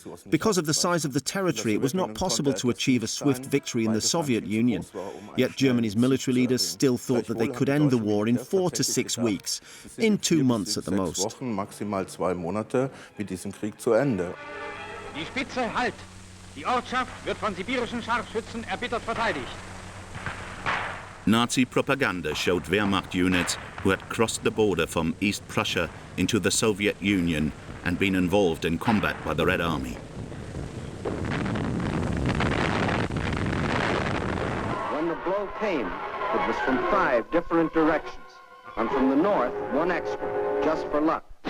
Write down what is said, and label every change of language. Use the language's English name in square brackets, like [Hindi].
[English] Because of the size of the territory, it was not possible to achieve a swift victory in the Soviet Union. Yet Germany's military leaders still thought that they could end the war in 4 to 6 weeks, in 2 months at the most. [German] Die Spitze halt! Die Ortschaft wird von sibirischen Scharfschützen erbittert verteidigt. [English] Nazi propaganda showed Wehrmacht units who had crossed the border from East Prussia into the Soviet Union and been involved in combat by the Red Army. When the blow came, it was from 5 different directions, and from the north, 1 extra, just for luck.